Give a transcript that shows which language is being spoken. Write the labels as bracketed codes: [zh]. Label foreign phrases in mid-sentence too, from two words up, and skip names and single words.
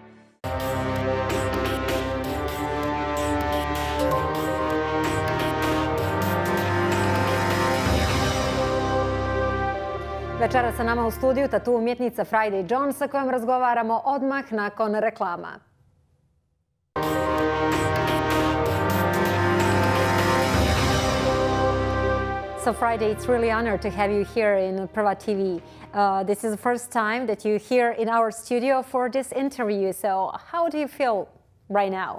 [bs] Večera sa nama u studiju tatu umjetnica Friday Jones sa kojom razgovaramo odmah nakon reklama. [en] So Friday, it's really an honor to have you here in Prva TV. This is the first time that you're here in our studio for this interview. So how do you feel right now?